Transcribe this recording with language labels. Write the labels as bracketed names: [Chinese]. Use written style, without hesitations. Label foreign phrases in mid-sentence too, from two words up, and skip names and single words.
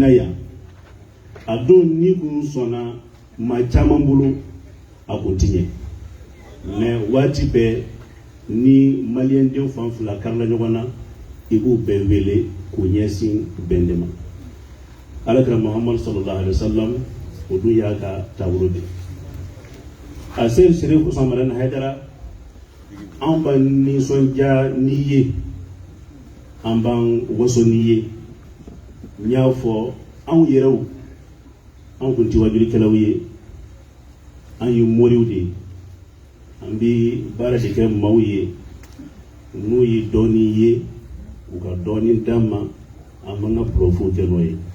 [Bambara] yan a don ni kun sɔnna maa caman bolo a kun ti ɲɛ mais waati bɛɛ ni maliyɛn den fan fila karila ɲɔgɔn na i b'u bɛɛ wele k'u ɲɛsin bɛn de ma alakira Muhammad [Arabic] صلى الله عليه وسلم [Bambara] o dun y'a ka taabolo de a se Sɛrifu Usman Madani Hayidara an b'an nisɔndiya n'i ye an b'an waso n'i ye n y'a fɔ anw yɛrɛw an kun ti wajulikɛlaw ye an ye moriw de ye an bɛ baara de kɛ maaw ye n'u ye dɔɔnin ye u ka dɔɔnin d'an ma an man ka purɔfuw kɛ n'o ye